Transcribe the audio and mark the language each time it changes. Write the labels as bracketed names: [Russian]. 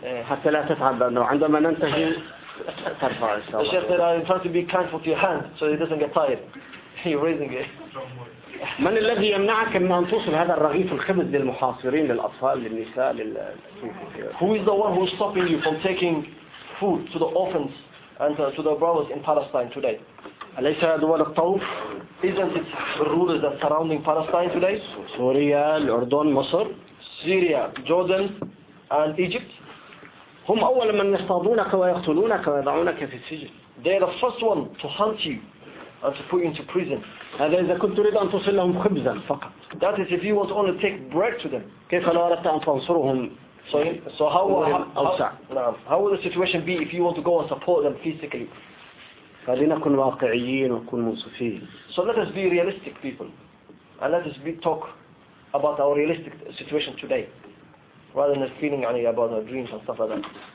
[Arabic] حتى لا تتعب أنه عندما ننتهي ترفع إن شاء الله. [English] الشيخ said I'm trying to be kind with your hand so it doesn't get tired. He raising it. [Arabic] من الذي يمنعك من أن توصل هذا الرغيف الخبز للمحاصرين، للأطفال، للنساء، للأطفال؟ [English] Who is the one who is stopping you from taking food to the orphans and to the brothers in Palestine today? [Arabic] أليس دول الطوف؟ [English] Isn't it the rulers that surrounding Palestine today? [Arabic] سوريا، الأردن، مصر، [English] سوريا، Jordan, and Egypt. [Arabic] هم أول من يصطادونك ويقتلونك ويضعونك في السجن. [English] They are the first one to hunt you and to put you into prison. [Arabic] هذا إذا كنت تريد أن توصل لهم خبزا فقط. [English] That is if you want only take bread to them. [Arabic] كيف لو أردت أن تنصرهم؟ [English] So how would the situation be if you want to go and support them physically? [Arabic] فلنكن واقعيين ونكون منصفين. [English] So let us be realistic people and let us be talk about our realistic situation today rather than feeling any about our dreams and stuff like that.